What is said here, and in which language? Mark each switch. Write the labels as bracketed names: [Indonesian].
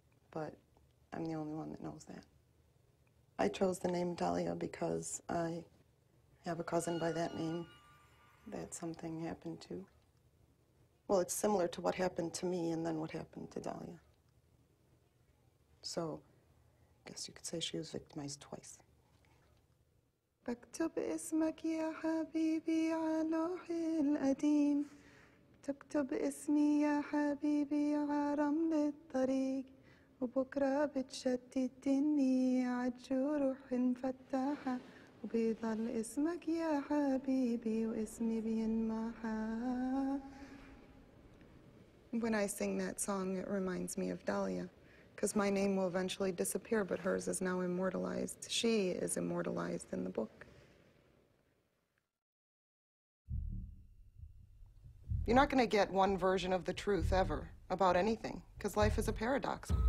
[English] But I'm the only one that knows that. I chose the name Dahlia because I have a cousin by that name that something happened to. Well, it's similar to what happened to me and then what happened to Dahlia. So, I guess you could say she was victimized twice. [Arabic] بكتب اسمك يا حبيبي على لوح القديم تكتب اسمي يا حبيبي على رمل الطريق وبكرة بتشتتني عالجروح مفتحة وبيضل اسمك يا حبيبي واسمي بينمحى. [English] When I sing that song, it reminds me of Dahlia, because my name will eventually disappear, but hers is now immortalized. She is immortalized in the book. You're not going to get one version of the truth ever about anything, because life is a paradox.